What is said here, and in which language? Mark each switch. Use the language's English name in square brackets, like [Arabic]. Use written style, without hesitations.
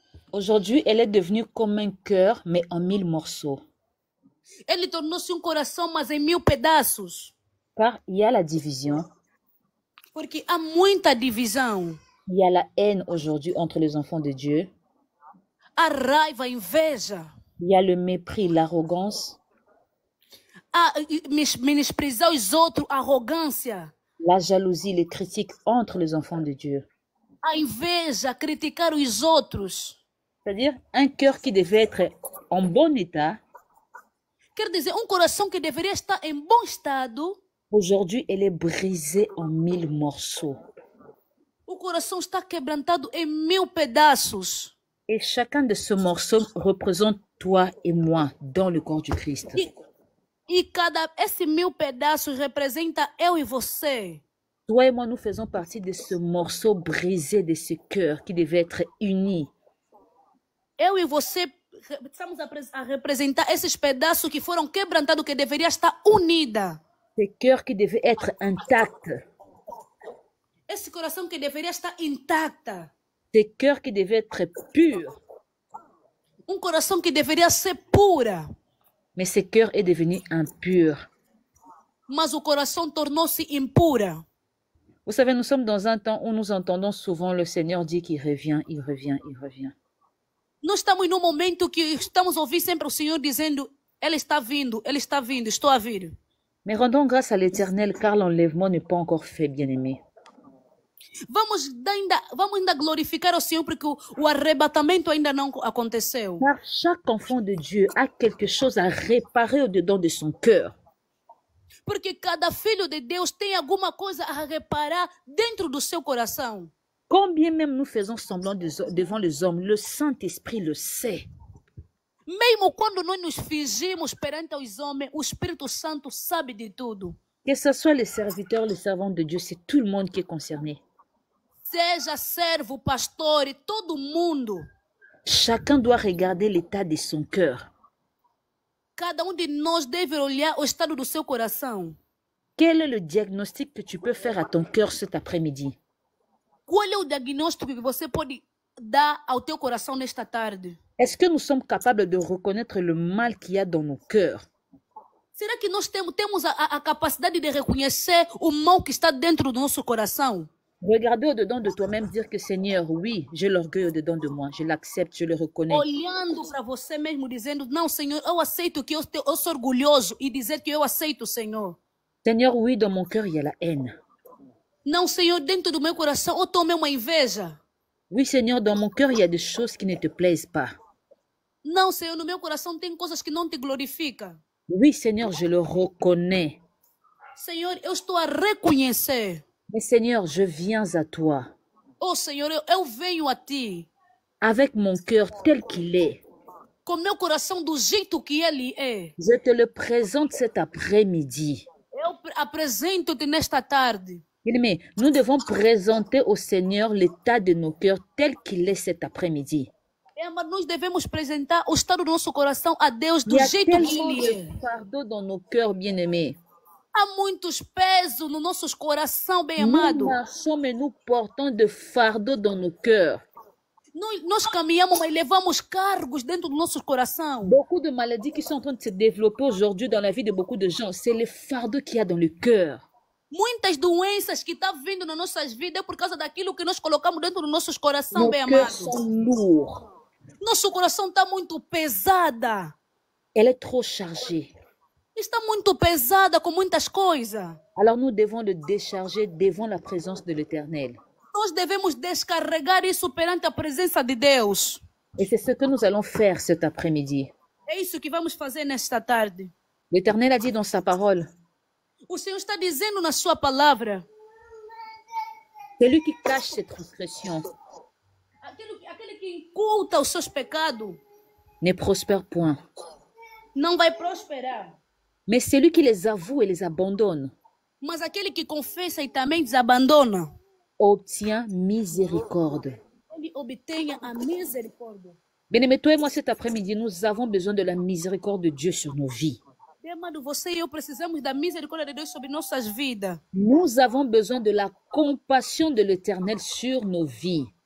[French] aujourd'hui, elle est devenue comme un cœur, mais en 1000 morceaux. [Portuguese] ele tornou-se coração, mas em 1000 pedaços. [French] Car il y a la division, [Portuguese] Porque há muita divisão. [French] il y a la haine aujourd'hui entre les enfants de Dieu, [Portuguese] Há raiva, inveja. [French] il y a le mépris, l'arrogance, [Portuguese] Há menosprezar os outros, arrogância. [French] la jalousie, les critiques entre les enfants de Dieu. [Portuguese] A inveja, criticar os outros. [French] C'est-à-dire un cœur qui devait être en bon état, [Portuguese] Quer dizer, coração que deveria estar em bom estado, [French] aujourd'hui, elle est brisée en 1000 morceaux. [Portuguese] o coração está quebrantado em 1000 pedaços. [French] Et chacun de ces morceaux représente toi et moi dans le corps du Christ. [Portuguese] E esses 1000 pedaços representa eu e você. [French] Toi et moi, nous faisons partie de ce morceau brisé, de ce cœur qui devait être uni. [Portuguese] Eu e você estamos a representar esses pedaços que foram quebrantados, que deveria estar unida. [French] Ce cœur qui devait être intact. [Portuguese] Esse coração que deveria estar intacta. [French] Ce cœur qui devait être pur. [Portuguese] Coração que deveria ser pura. [French] Mais ce cœur est devenu impur. [Portuguese] Mas o coração tornou-se impura. [French] Vous savez, nous sommes dans un temps où nous entendons souvent le Seigneur dire qu'il revient, il revient, il revient. [Portuguese] Nós estamos num momento que estamos a ouvir sempre o Senhor dizendo: Ele está vindo, estou a vir. [French] Mais rendons grâce à l'Éternel car l'enlèvement n'est pas encore fait, bien-aimé. [Portuguese] Vamos ainda glorificar o Senhor porque o arrebatamento ainda não aconteceu. [French] Car chaque enfant de Dieu a quelque chose à réparer au-dedans de son cœur. [Portuguese] Porque cada filho de Deus tem alguma coisa a reparar dentro do seu coração. [French] Combien même nous faisons semblant devant les hommes, le Saint-Esprit le sait. [Portuguese] Mesmo quando nós nos fingimos perante os homens, o Espírito Santo sabe de tudo. [French] Que ce soit les serviteurs, les servantes de Dieu, c'est tout le monde qui est concerné. [Portuguese] Seja servo, pastor, e todo mundo. [French] Chacun doit regarder l'état de son cœur. [Portuguese] Cada de nós deve olhar o estado do seu coração. [French] Quel est le diagnostic que tu peux faire à ton cœur cet après-midi? [Portuguese] Qual é o diagnóstico que você pode dar ao teu coração nesta tarde? [French] Est-ce que nous sommes capables de reconnaître le mal qu'il y a dans nos cœurs? [Portuguese] Será que nós temos a capacidade de reconhecer o mal que está dentro do nosso coração? [French] Regardez au-dedans de toi-même, dire que Seigneur, oui, j'ai l'orgueil au-dedans de moi, je l'accepte, je le reconnais. [Portuguese] Olhando para você mesmo, dizendo: não, Senhor, eu aceito que eu sou orgulhoso, e dizer que eu aceito, Senhor. [French] Seigneur, oui, dans mon cœur, il y a la haine. [Portuguese] Não, Senhor, dentro do meu coração eu tomei uma inveja. [French] Oui, Seigneur, dans mon cœur, il y a des choses qui ne te plaisent pas. [Portuguese] Não, Senhor, no meu coração tem coisas que não te glorificam. [French] Oui, Seigneur, je le reconnais. [Portuguese] Senhor, eu estou a reconhecer. [French] Mais Seigneur, je viens à toi. [Portuguese] Oh, Senhor, eu venho a ti. [French] Avec mon cœur tel qu'il est. [Portuguese] com meu coração do jeito que ele é. [French] Je te le présente cet après-midi. [Portuguese] Eu apresento-te nesta tarde. [French] Bien-aimé, nous devons présenter au Seigneur l'état de nos cœurs tel qu'il est cet après-midi. [Portuguese] Mas nós devemos apresentar o estado do nosso coração a Deus do [French] Il y a [Portuguese] jeito que [French] tellement [Portuguese] ele é. [French] de fardeaux dans nos cœurs, bien-aimés. [Portuguese] Há muitos pesos nos nossos coração, bem [French] Nous [Portuguese] amado. [French] marchons, mais nous portons de fardeaux dans nos cœurs. [Portuguese] Nós caminhamos, mas levamos cargos dentro do nosso coração. [French] Beaucoup de maladies qui sont en train de se développer aujourd'hui dans la vie de beaucoup de gens, c'est les fardeaux qu'il y a dans le cœur. [Portuguese] Muitas doenças que estão vindo nas nossas vidas é por causa daquilo que nós colocamos dentro dos nossos coração, [French] Nos [Portuguese] bem [French] cœurs [Portuguese] amado. [French] sont lourds. [Portuguese] Nosso coração está muito pesada. [French] Elle est trop chargée. [Portuguese] Está muito pesada com muitas coisas. [French] Alors nous devons le décharger devant la présence de l'Éternel. [Portuguese] Nós devemos descarregar isso perante a presença de Deus. [French] Et c'est ce que nous allons faire cet après-midi. [Portuguese] É isso que vamos fazer nesta tarde. [French] L'Éternel a dit dans sa parole, [Portuguese] O Senhor está dizendo na sua palavra, [French] celui qui cache ses transgressions [Portuguese] aquele que oculta os seus pecados [French] ne prospère point. [Portuguese] não vai prosperar. [French] Mais celui qui les avoue et les abandonne [Portuguese] Mas aquele que confessa e também desabandona, [French] obtient miséricorde. [Portuguese] ele obtenha a misericórdia. [French] Bien-aimé, toi et moi cet après-midi, nous avons besoin de la miséricorde de Dieu sur nos vies. [Portuguese] Bem amado, você e eu precisamos da misericórdia de Deus sobre nossas vidas. [French] Nous avons besoin de la compassion de l'Éternel sur nos vies.